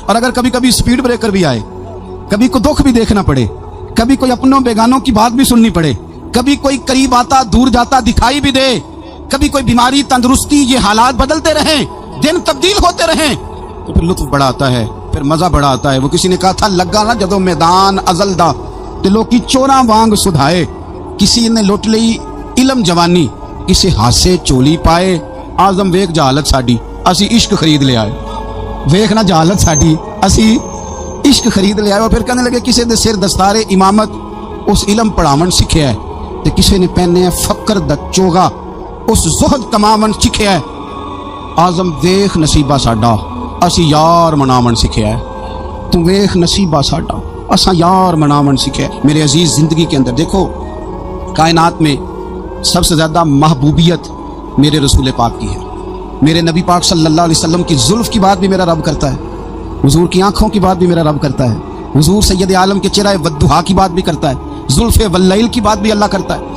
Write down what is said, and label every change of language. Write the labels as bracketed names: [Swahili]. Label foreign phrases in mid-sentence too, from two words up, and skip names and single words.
[Urdu] اور اگر کبھی کبھی سپیڈ بریکر بھی آئے، کبھی کوئی دکھ بھی دیکھنا پڑے، کبھی کوئی اپنوں بیگانوں کی بات بھی سننی پڑے، کبھی کوئی قریب آتا دور جاتا دکھائی بھی دے، کبھی کوئی بیماری تندرستی، یہ حالات بدلتے رہیں، دن تبدیل ہوتے رہیں، تو پھر لطف بڑا آتا ہے، پھر مزہ بڑا آتا ہے۔ وہ کسی نے کہا تھا [Punjabi] لگا نا جدو میدان ازل دا تے لوکی چوراں وانگ سدھائے، کسی نے لٹ لئی علم جوانی، کسی ہاسے چولی پائے، آزم ویک جہالت ساڈی اسی عشق خرید لے آئے۔ ویک نہ جہالت ساڈی اسی عشق خرید لے آئے۔ [Urdu] اور پھر کہنے لگے [Punjabi] کسی دے سر دستار امامت اس علم پڑھاون سکھیا ہے، تے کسی نے پہنے ہے فقر دا چوغا اس زہد کماون سکھیا ہے۔ آزم ویخ نصیبہ ساڈا اسی یار مناون سکھیا ہے، تو ویخ نصیبہ ساڈا اساں یار مناون سکھیا ہے۔ [Urdu] میرے عزیز زندگی کے اندر دیکھو، کائنات میں سب سے زیادہ محبوبیت میرے رسول پاک کی ہے۔ میرے نبی پاک [Arabic] صلی اللہ علیہ وسلم [Urdu] کی زلف کی بات بھی میرا رب کرتا ہے، حضور کی آنکھوں کی بات بھی میرا رب کرتا ہے، حضور سید عالم کے چہرہ والضحیٰ کی بات بھی کرتا ہے، زلف واللیل کی بات بھی اللہ کرتا ہے۔